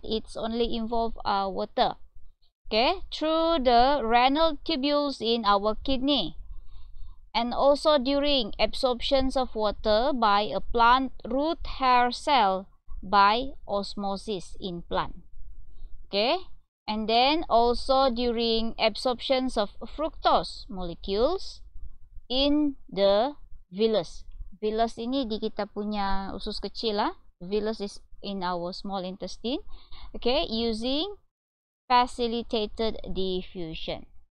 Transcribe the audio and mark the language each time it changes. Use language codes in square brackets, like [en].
[en] It's only involve water, okay, through the renal tubules in our kidney, and also during absorptions of water by a plant root hair cell by osmosis in plant. Okay, and then also during absorptions of fructose molecules in the villus. [ms] Villus ini di kita punya usus kecil lah. [en] Villus is in our small intestine. Okay, using facilitated diffusion.